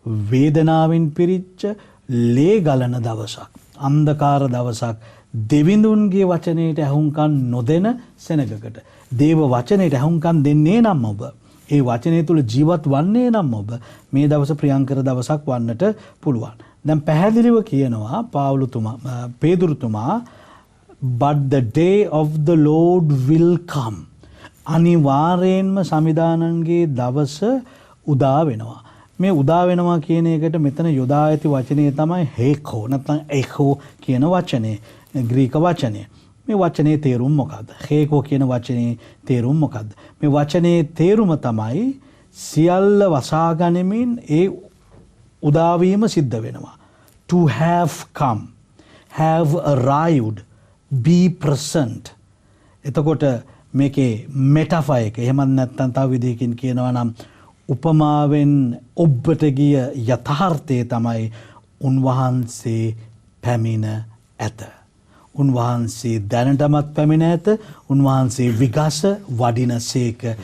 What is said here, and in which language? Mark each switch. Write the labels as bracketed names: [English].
[Sinhala] වේදනාවෙන් පිරිච්ච ලේ ගලන දවසක් අන්ධකාර දවසක් දෙවිඳුන්ගේ වචනයට ඇහුම්කන් නොදෙන සෙනගකට දේව වචනයට ඇහුම්කන් දෙන්නේ නම් ඔබ ඒ වචනය තුළ ජීවත් වන්නේ නම් ඔබ මේ දවස ප්‍රියංකර දවසක් වන්නට පුළුවන්. දැන් පැහැදිලිව කියනවා පේදුරුතුමා [English] but the day of the Lord will come. [Sinhala] අනිවාර්යෙන්ම සමිදානන්ගේ දවස උදා වෙනවා. මේ උදා වෙනවා කියන එකට මෙතන යොදා ඇති වචනේ තමයි හේකෝ නැත්නම් එකෝ කියන වචනේ ග්‍රීක වචනේ. මේ වචනේ තේරුම මොකද්ද? හේකෝ කියන වචනේ තේරුම මොකද්ද? මේ වචනේ තේරුම තමයි සියල්ල වසා ගනිමින් ඒ උදාවීම සිද්ධ වෙනවා. [English] To have come, have arrived, be present. [Sinhala] එතකොට මේකේ මෙටාෆර් එක එහෙම නැත්නම් තව විදිහකින් කියනවා නම් උපමාවෙන් ඔබට ගිය යථාර්ථය තමයි උන්වහන්සේ පැමිණ ඇත. උන්වහන්සේ දැනටමත් පැමිණ ඇත. උන්වහන්සේ විගස වඩිනසේක.